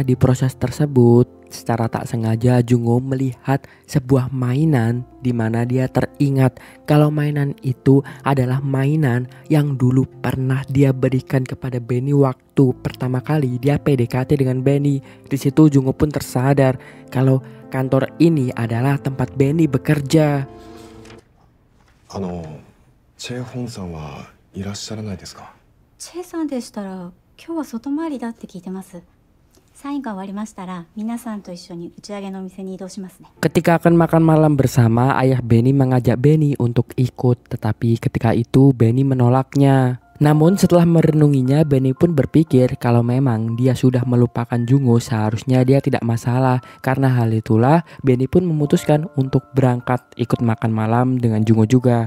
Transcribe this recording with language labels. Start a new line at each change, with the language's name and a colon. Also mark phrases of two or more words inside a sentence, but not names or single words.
Indonesian: Di proses tersebut, secara tak sengaja Jungo melihat sebuah mainan di mana dia teringat kalau mainan itu adalah mainan yang dulu pernah dia berikan kepada Benny waktu pertama kali dia PDKT dengan Benny. Di situ Jungo pun tersadar kalau kantor ini adalah tempat Benny bekerja.
Japanese: チェ・ホンさんはいらっしゃらないですか？チェさんでしたら今日は外回りだって聞いてます。サインが終わりましたら皆さんと一緒に打ち上げのお店に移動しますね。
Indonesian: Ketika akan makan malam bersama, ayah Benny mengajak Benny untuk ikut, tetapi ketika itu Benny menolaknya. Namun setelah merenunginya, Benny pun berpikir kalau memang dia sudah melupakan Jungo, seharusnya dia tidak masalah. Karena hal itulah Benny pun memutuskan untuk berangkat ikut makan malam dengan Jungo juga.